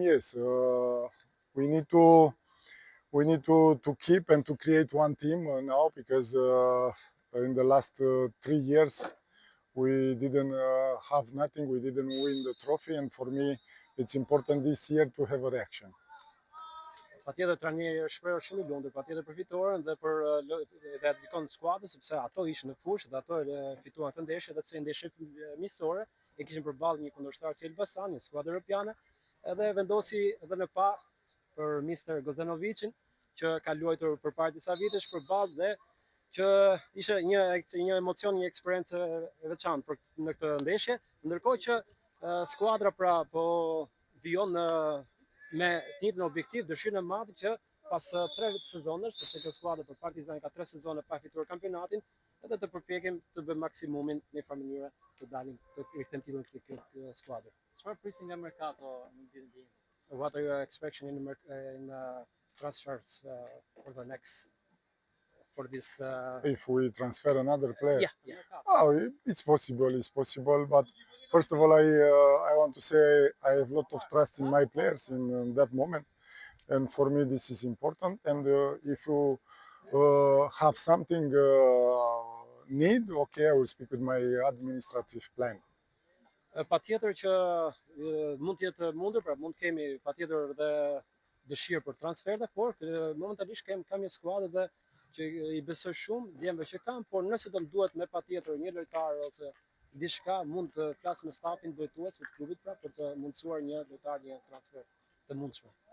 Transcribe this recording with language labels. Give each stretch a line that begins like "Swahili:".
English: Yes, we need to keep and to create one team now, because in the last 3 years we didn't have nothing. We didn't win the trophy, and for me it's important this year to have a reaction.
Albanian: Patjetër trajneri është shprehur shumë i lumtur, patjetër për fitoren dhe për dedikon skuadrës, sepse ato ishin në fushë dhe ato fituan këtë ndeshje, dhe pse ndeshje miqësore e kishin përballë një kundërshtar si Elbasan, një skuadër europiane, edhe vendosi edhe në pa për Mr. Gozdanovicin, që ka luajtur përpara disa vitesh përballë dhe që ishte një emocion, një eksperiencë e veçantë në këtë ndeshje, ndërkohë që skuadra pra po vijon me njëjtin objektiv, dëshirën e madhe që pas 3 sezonesh, sepse kjo skuadër për Partizani ka 3 sezone pa fituar kampionatin, edhe të përpjekim të bëjmë maksimumin në një mënyrë të dalim të rikthejmë titullin këtë skuadër. Çfarë prisni nga merkato në ditën e dienë?
English: What are your expectations in transfers for the next for this? If we transfer another player, Yeah. it's possible. But first of all, I want to say I have a lot of trust in my players in that moment, and for me this is important. And if you have something need, okay, I will speak with my administrative plan.
Albanian: Patjetër që mund të jetë mundur, pra mund të kemi patjetër dhe dëshirë për transferte, por momentalisht kam një skuadër dhe që i besoj shumë djemve që kam, por nëse do më duhet me patjetër një lojtar ose diçka, mund të flas me stafin drejtues të klubit pra për të mundësuar një lojtar, një transfer të mundshme.